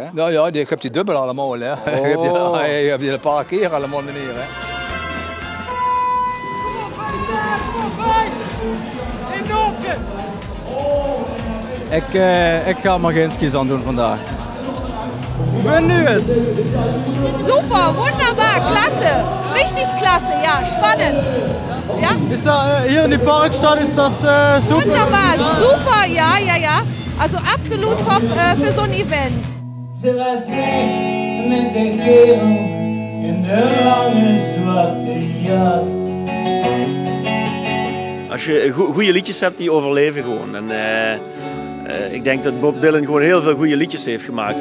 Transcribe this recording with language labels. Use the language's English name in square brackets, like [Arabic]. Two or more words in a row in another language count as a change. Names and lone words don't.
[Dutch] Nou ja, ik heb die dubbel allemaal. Hè? Oh. Je hebt die een paar keer allemaal meneer. Hè? Ik ga maar geen skis aan doen vandaag. Hoe ben nu het? [German] Super, wunderbar, klasse. Richtig klasse, ja, spannend. [Dutch] Ja? Is dat hier in die Parkstad is dat super? [German] Wunderbar, super, ja. Also absolut top für so ein Event. [Dutch] Ze was weg met een kerel in de lange zwarte jas. Als je goede liedjes hebt, die overleven gewoon. En ik denk dat Bob Dylan gewoon heel veel goede liedjes heeft gemaakt.